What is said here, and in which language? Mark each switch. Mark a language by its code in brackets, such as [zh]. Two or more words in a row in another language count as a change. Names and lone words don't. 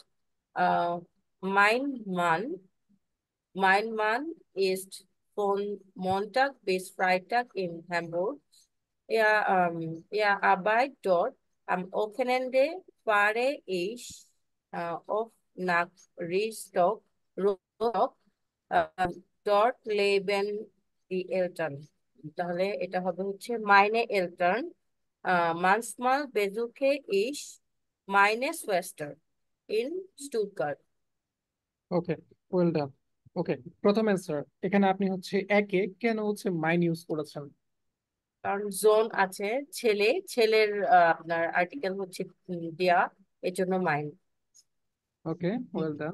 [de] Äh, mein Mann, mein Mann ist von Montag bis Freitag in Hamburg. Er arbeitet dort. Am Wochenende fahre ich oft nach Rostock. Äh, dort leben die Eltern. [bn] তাহলে এটা হবে হচ্ছে [de] meine Eltern. Manchmal besuche ich meine Schwester in Stuttgart. [en] okay, well done. [bn] ওকে, প্রথম অ্যান্সার এখানে আপনি হচ্ছে একে কেন হচ্ছে মাইন ইউজ করেছেন? কারণ জোন আছে, ছেলের আপনার আর্টিকেল হচ্ছে দেয়া, এর জন্য মাইন। [en] okay, well done.